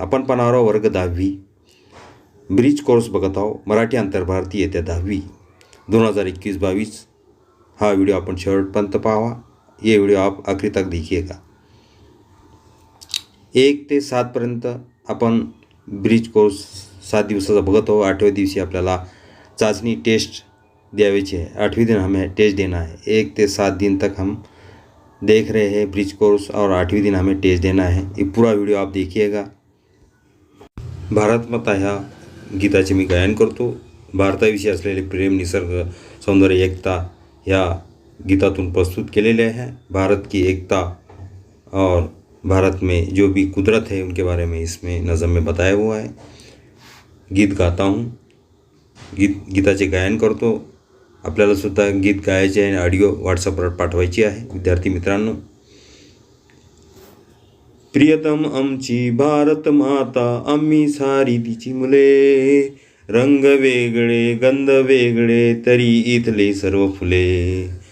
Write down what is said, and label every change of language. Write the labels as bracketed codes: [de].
[mr] आपण पाहणार आहोत वर्ग 10वी ब्रिज कोर्स बघत आहोत, मराठी आंतरभारती येत्या 10वी 2021-22. हा व्हिडिओ आपण शेवटपर्यंत पाहावा. [hi] ये व्हिडिओ आप आखिरी तक देखिएगा. [mr] 1 ते 7 पर्यंत आपण ब्रिज कोर्स 7 दिवसाचा बघत आहोत. 8वें दिवशी आपल्याला चाचणी टेस्ट द्यायची है. [hi] 8वें दिन हमें टेस्ट देना है. 1 से 7 दिन तक हम देख रहे हैं ब्रिज कोर्स और 8वें दिन हमें टेस्ट देना है. ये पूरा वीडियो आप देखिएगा. [mr] भारत माता ह्या गीताचे मी गायन करतो. भारताविषयी असलेले प्रेम, निसर्ग, सौंदर्य, एकता ह्या गीतातून प्रस्तुत केलेले हैं. [hi] भारत की एकता और भारत में जो भी कुदरत है उनके बारे में इसमें नज़म में बताया हुआ है. गीत गाता हूँ, [mr] गीताचे गायन करतो. आपल्याला सुद्धा गीत गायचे आहे, ऑडिओ व्हॉट्सअपवर पाठवायची आहे विद्यार्थी मित्रांनो. प्रियतम आमची भारत माता, आम्ही सारी तिची मुले, रंग वेगळे गंध वेगळे तरी इथले सर्व फुले.